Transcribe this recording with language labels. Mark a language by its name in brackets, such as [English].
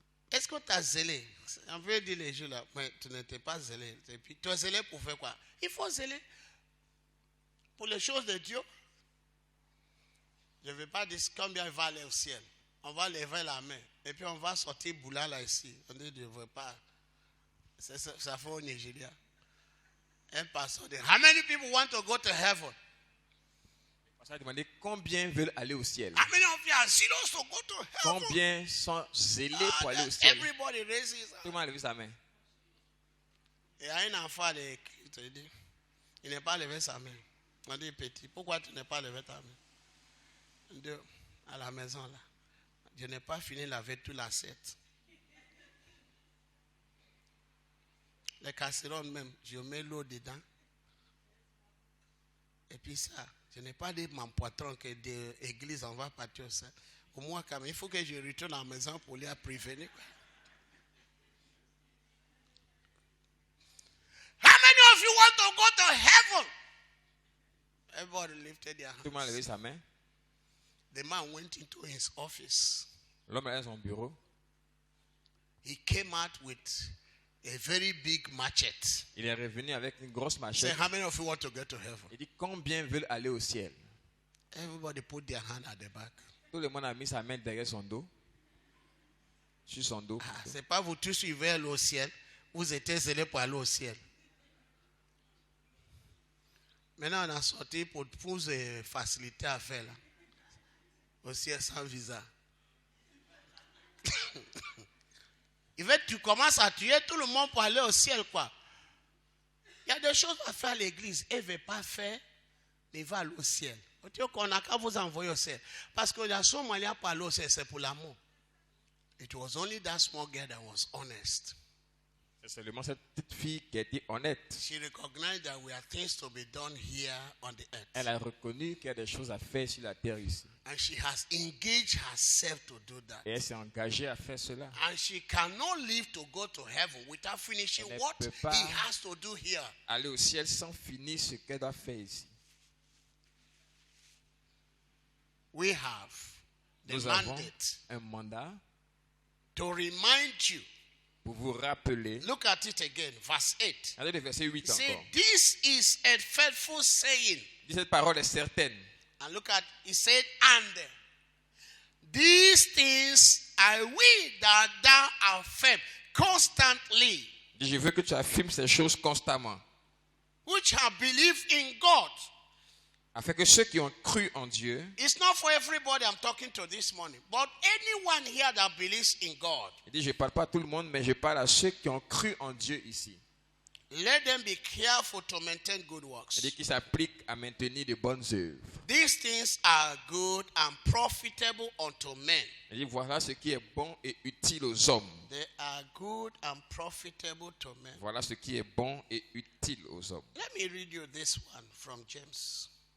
[French] Est-ce que tu as zélé? On veut dire les jours là, mais tu n'étais pas zélé. Et puis, tu es zélé pour faire quoi? Il faut zéler pour les choses de Dieu. Je ne vais pas dire combien il va aller au ciel. On va lever la main. Et puis on va sortir boula là ici. On dit, je ne veux pas. Ça fait au Nigeria. Un pasteur dit, [English] how many people want to go to heaven? [French] On s'est demandé combien veulent aller au ciel. [English] How many of you are serious to go to heaven? [French] Combien sont zélés pour aller au ciel? [English] Everybody raises his [French] Tout [English] hand. [French] le monde a levé sa main. Il y a un enfant qui te dit, il n'est pas levé sa main. On dit, petit, pourquoi tu n'es pas levé ta main? On dit, à la maison là, je n'ai pas fini laver toute l'assiette. Les casseroles même, je mets l'eau dedans. Et puis ça, je n'ai pas dit mon patron que de l'église, on va partir ça. Au moins, quand même, il faut que je retourne à la maison pour les prévenir. [English] How many of you want to go to heaven? Everybody lifted their [French] Tout le monde a levé [English] hands. [French] sa main. [English] The man went into his office. [French] L'homme est dans son bureau. [English] He came out with a very big machete. [French] Il est revenu avec une grosse [English] Say, [French] machette. [English] how many of you want to get to heaven? [French] Il dit combien veulent aller au ciel. [English] Everybody put their hand at the back. [French] Tout le monde a mis sa main derrière son dos. Sur son dos. Ah, c'est pas vous tous qui veulent aller au ciel. Vous étiez zélés pour aller au ciel. Maintenant, on a sorti pour vous faciliter à faire là. Au ciel sans visa. Il veut que tu commences à tuer tout le monde pour aller au ciel, quoi. Il y a des choses à faire à l'église. Elle ne veut pas faire, mais il va aller au ciel. On n'a qu'à vous envoyer au ciel. Parce que la seule manière pour aller au ciel, c'est pour l'amour. [English] It was only that small girl that was honest. [French] C'est seulement cette petite fille qui a été honnête. [English] She recognized that we have things to be done here on the earth. [French] Elle a reconnu qu'il y a des choses à faire sur la terre ici. [English] And she has engaged herself to do that. [French] Et elle s'est engagée à faire cela. [English] And she cannot live to go to heaven without finishing [French] Elle ne [English] what [French] peut pas [English] he has to do here. [French] Aller au ciel sans finir ce qu'elle doit faire ici. [English] We have the [French] Nous avons [English] mandate [French] un mandat [English] to remind you. [French] pour vous rappeler. [English] Look at it again, verse 8. [French] Regardez le verset 8 [English] See, [French] encore. [English] this is a faithful saying. [French] Il dit, cette parole est certaine. [English] And look at, he said, and these things I will that thou affirm constantly, [French] Il dit, je veux que tu affirmes ces choses constamment. [English] which have believed in God. [French] Afin que ceux qui ont cru en Dieu, [English] It's not for everybody I'm talking to this morning, but anyone here that believes in God, [French] il dit, je ne parle pas à tout le monde, mais je parle à ceux qui ont cru en Dieu ici. [English] let them be careful to maintain good works. [French] Il dit qu'il s'applique à maintenir de bonnes œuvres. [English] These things are good and profitable unto men. [French] Il dit, voilà ce qui est bon et utile aux hommes. [English] They are good and profitable to men. [French] Voilà ce qui est bon et utile aux hommes. [English] Let me read you this one from James.